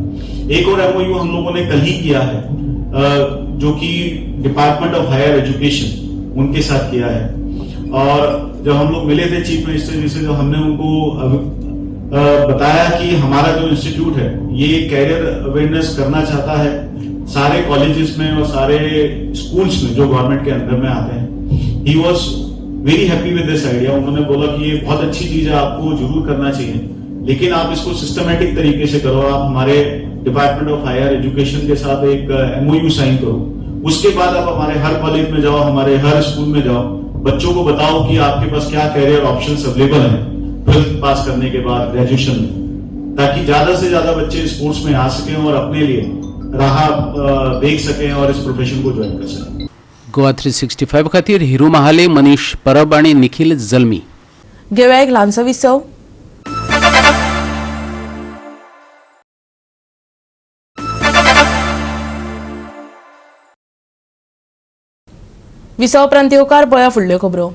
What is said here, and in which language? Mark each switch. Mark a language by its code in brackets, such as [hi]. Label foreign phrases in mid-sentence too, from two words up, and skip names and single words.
[hi] एक और MOU हम लोगों ने कल ही किया है जो कि डिपार्टमेंट ऑफ हायर एजुकेशन उनके साथ किया है. और जब हम लोग मिले थे [en] chief minister [hi] जी से, जो हमने उनको बताया कि हमारा जो इंस्टीट्यूट है ये [en] career awareness [hi] करना चाहता है सारे कॉलेजेस में और सारे स्कूल्स में जो गवर्नमेंट के अंदर में आते हैं. [en] He was very happy with this idea. [hi] उन्होंने बोला कि ये बहुत अच्छी चीज है, आपको जरूर करना चाहिए, लेकिन आप इसको सिस्टमेटिक तरीके से करो. आप हमारे डिपार्टमेंट ऑफ हायर एजुकेशन के साथ एक [en] MOU sign [hi] करो. उसके बाद आप हमारे हर कॉलेज में जाओ, हमारे हर स्कूल में जाओ, बच्चों को बताओ कि आपके पास क्या [en] career options available [hi] हैं 12th पास करने के बाद ग्रेजुएशन में, ताकि ज्यादा से ज्यादा बच्चे स्पोर्ट्स में आ सकें और अपने लिए राह देख सकें और इस प्रोफेशन को ज्वाइन कर सकें. [kok] गोवा 365 खातीर हिरू महाले, मनीष परब आणि निखिल जल्मी. घेऊया एक ल्हानसो विसव. विसव उपरांत येवकार पळया फुडल्यो खबरो.